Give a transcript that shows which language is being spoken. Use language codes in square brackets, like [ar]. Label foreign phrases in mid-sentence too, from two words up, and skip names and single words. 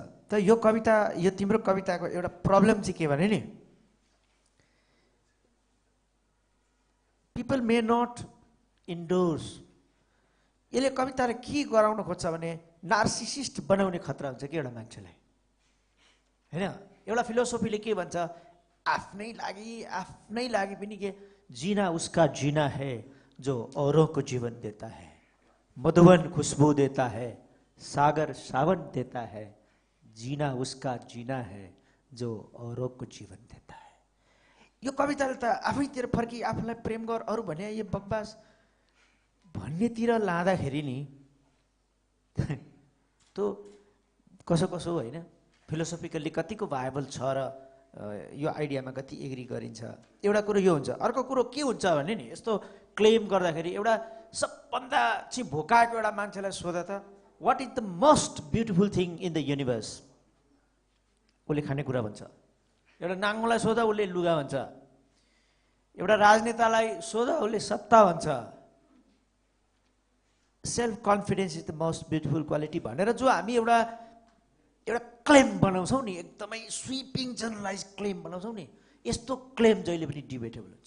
[ne] त यो कविता, यो तिम्रो कविताको एउटा प्रब्लम चाहिँ के भने नि, [en] people may not endorse. [ne] यसले कविताले के गराउन खोज्छ भने नार्सिसिस्ट बनाउने खतरा हुन्छ कि एउटा मान्छेलाई, होइन। एउटा फिलोसोफीले के भन्छ, आफ्नै लागि पनि के [hi] जीना उसका जीना है जो औरों को जीवन देता है, मधुबन खुशबू देता है, सागर सावन देता है, जीना उसका जीना है जो औरों को जीवन देता है। [ne] यो कविताले त आफैतिर फर्की आफूलाई प्रेम गर अरू भने यो बकवास भन्नेतिर लाँदाखेरि नि त्यो कसो कसो होइन फिलोसोफिकल्ली कतिको भायबल छ र यो आइडियामा कति एग्री गरिन्छ एउटा कुरो यो हुन्छ। अर्को कुरो के हुन्छ भने नि यस्तो क्लेम गर्दाखेरि एउटा सबभन्दा चाहिँ भोकाएको एउटा मान्छेलाई सोधा त [en] what is the most beautiful thing in the universe, [ne] उसले खानेकुरा भन्छ। एउटा नाङ्गोलाई सोधा उसले लुगा भन्छ। एउटा राजनेतालाई सोधा उसले सत्ता भन्छ। [en] self confidence is the most beautiful quality [ne] भनेर जो हामी एउटा क्लेम बनाउँछौँ नि, एकदमै [en] sweeping generalize claim [ne] बनाउँछौँ नि, यस्तो क्लेम जहिले पनि डिबेटेबल हुन्छ।